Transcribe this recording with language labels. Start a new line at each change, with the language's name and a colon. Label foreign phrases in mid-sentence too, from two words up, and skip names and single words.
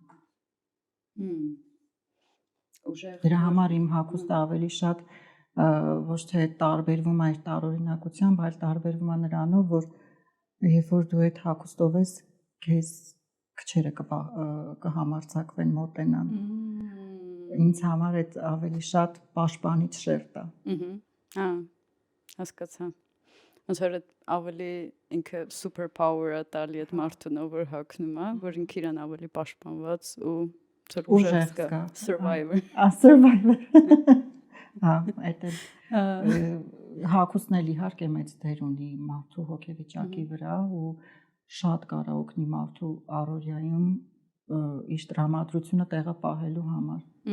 Armenian: Դրա համար իմ հագուստը ավելի շատ ոչ թե տարբերվում է այդ տարօրինակությամբ, այլ տարբերվում է նրանով, որ երբ որ դու այդ հագուստով ես, քեզ քչերը կհամարձակվեն մոտենան։ Ինձ համար այդ ավելի շատ պաշտպանիչ շերտ է։ Հա, հասկացա։ Ոնց որ ավելի ինքը
English: super power-
Armenian: ը տալի այդ մարդուն, որ հագնում է, որ ինքը իրան ավելի պաշտպանված ու ուժեղ զգա, survivor։ Survivor։ Հա, այդ հագուստն էլ իհարկե մեծ դեր ունի մարդու հոգեվիճակի վրա ու շատ կարա օգնի մարդու առօրյայում իր տրամադրությունը տեղը պահելու համար։